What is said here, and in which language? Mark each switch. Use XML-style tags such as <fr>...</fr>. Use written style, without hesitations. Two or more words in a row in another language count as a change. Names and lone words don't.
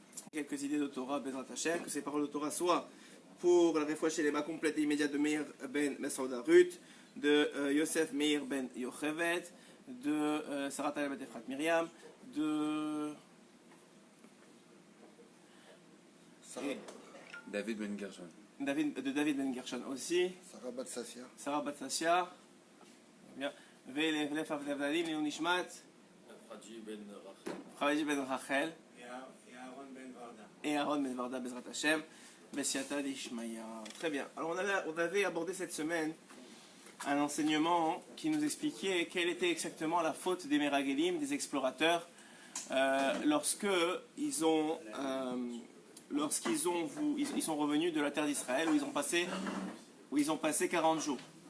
<fr>quelques idées de Torah,</fr> <he>בעזרת השם,</he> <fr>que ces paroles de Torah soient pour la réfouache les complète et immédiate de Meir ben Mesauda Ruth, de Yosef Meir ben Yochevet, de Sarah Talal ben Efrat Myriam, de David Ben Gershon. David ben Gershon aussi, Sarah Bat Sassia, bien,</fr> <he>ולף הבדלים לעילוי נשמת פראג'י בן רחל et Aaron ben Varda בעזרת השם בסייעתא דשמיא.</he> <fr>Très bien. Alors on avait abordé cette semaine un enseignement qui nous expliquait quelle était exactement la faute des Meragelim, des explorateurs, lorsqu'ils sont revenus de la terre d'Israël où ils ont passé 40 jours.</fr>